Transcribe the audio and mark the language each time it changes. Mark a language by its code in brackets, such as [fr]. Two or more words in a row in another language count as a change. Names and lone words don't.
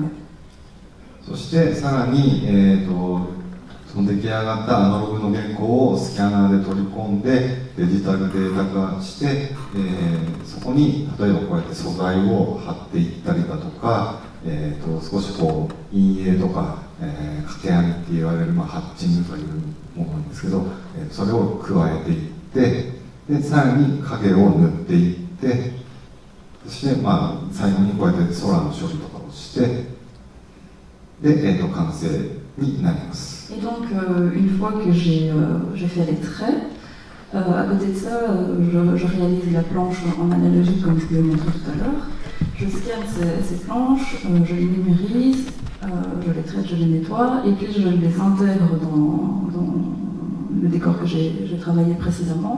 [ja] そしてさらに、その出来上がったアナログの原稿をスキャナーで取り込んでデジタルデータ化して、そこに例えばこうやって素材を貼っていったりだとか、少しこう陰影とか、掛け網って言われる、ハッチングというものなんですけど、それを加えていってでさらに影を塗っていってそして、最後にこうやって空の処理とかをしてで、完成になります。 [fr] Et donc, une fois que j'ai fait les traits, à côté de ça, je réalise la planche en analogique comme je vous l'ai montré tout à l'heure. Je scanne ces planches, je les numérise, je les traite, je les nettoie, et puis je les intègre dans le décor que j'ai travaillé précédemment.